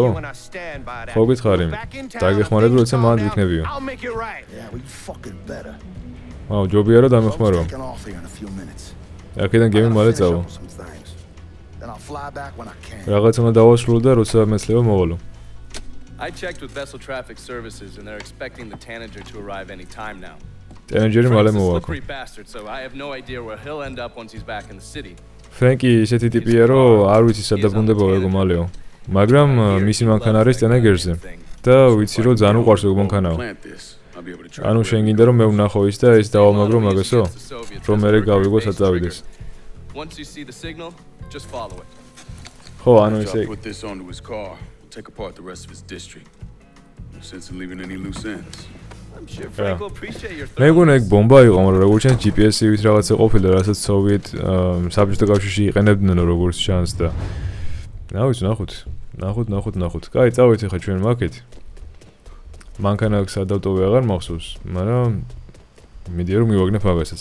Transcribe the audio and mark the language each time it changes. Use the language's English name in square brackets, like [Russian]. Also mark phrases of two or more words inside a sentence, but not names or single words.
[Georgian] ხო გითხარი? დაგეხმარები როცა მანდ ვიქნებიო. აუ ჯობია რა დამეხმარო. აქედან გემი მალე წავა. რაღაც უნდა დავასრულო და როცა მეცლება მოვალო. [English] I checked with Vessel Traffic Services and they're expecting the Tanager to arrive any time now. [Georgian] Tanager მალე მოვა. [English] So I have no idea where he'll end up once he's back in the city. [Georgian] Frankie ისეთი ტიპია რომ არ ვიცი სად დაბრუნდება ეგ მალეო. მაგრამ მისი მანქანა არის Tanagerზე. და ვიცი რომ ძალიან უყვარს ეგ მანქანაო. ანუ შენ გინდა რომ მე ვნახო ის და ეს დავამაგრო მაგასო? რომ მე გავიგო სად წავიდეს. [English] Once you see the signal, just follow it. [Georgian] ხო, ანუ ესე [English] Put this onto his car. Take apart the rest of his district. No sense in leaving any loose ends. I'm sure Frank will appreciate your [Georgian] მე გონა ეგ ბომბა იყო, მაგრამ როგორც ჩანს GPS-ივით რაღაცა ყოფილა, რასაც სოვიეთ საბჭოთა კავშირში იყენებდნენ როგორც ჩანს და რა ვიცი, ნახოთ. კაი, წავით ახლა ჩვენ მაკეთ. მანქანა სადავტოვე აღარ მახსოვს, მაგრამ მიდია რომ მივაგნებ მაგასაც.